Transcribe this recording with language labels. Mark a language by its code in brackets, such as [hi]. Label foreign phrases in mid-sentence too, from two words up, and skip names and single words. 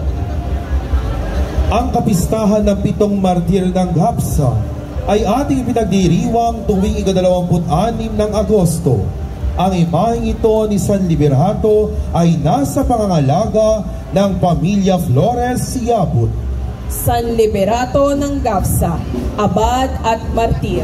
[tl] Ang kapistahan ng 7 martir ng Gapsa ay ating pinagdiriwang tuwing ika-26 ng Agosto. Ang imaheng ito ni San Liberato ay nasa pangangalaga ng pamilya Flores Yabut. San Liberato ng Gapsa, Abad at Martir,